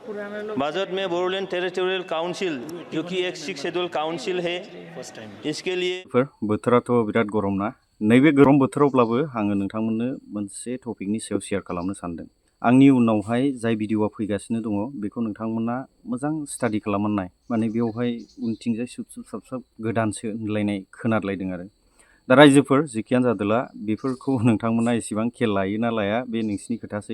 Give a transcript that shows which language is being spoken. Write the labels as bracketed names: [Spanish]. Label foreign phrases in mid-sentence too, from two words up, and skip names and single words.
[Hindi] बजट में बोडोलैंड टेरिटोरियल काउंसिल जो कि एक 6 [English] schedule council [Hindi] है इसके लिए [Bodo] बोथोराथ' बिराद गरम ना नैबे गरम बोथोरावब्लाबो आङो नोंथांमोननो मोनसे टपिकनि सायाव शेयार खालामनो सानदों। आंनि उनावहाय जाय भिडिअआ फैगासिनो दङ बेखौ नोंथांमोना मोजां स्टाडि खालामनानै नाय माने बेवहाय उनथिंजाय सुब साब गोदानसो होनलायनाय खोनालायदों आरो दा रायजोफोर जिखियानो जादोला बेफोरखौ नोंथांमोना एसेबां खेल लायो ना लाया बे नोंसिनि खोथासै।